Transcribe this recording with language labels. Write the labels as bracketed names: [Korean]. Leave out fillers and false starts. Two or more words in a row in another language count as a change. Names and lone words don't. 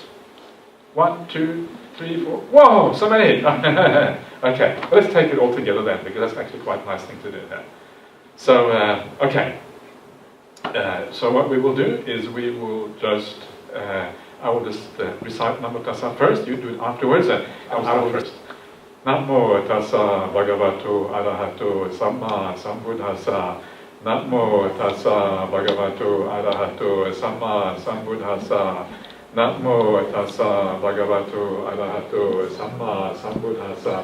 [English] 1, 2, 3, 4. Whoa, so many! Okay, well, let's take it all together then, because that's actually quite a nice thing to do there. So, okay. So what we will do is we will just, I will just recite [Pali] Namo Tassa [English] first. You do it afterwards. I will first. [Pali] Namo Tassa Bhagavato Arahato Samma Sambuddhassa. Namo Tassa Bhagavato Arahato Samma Sambuddhassa. Namo Tassa Bhagavato Arahato Samma Sambuddhassa.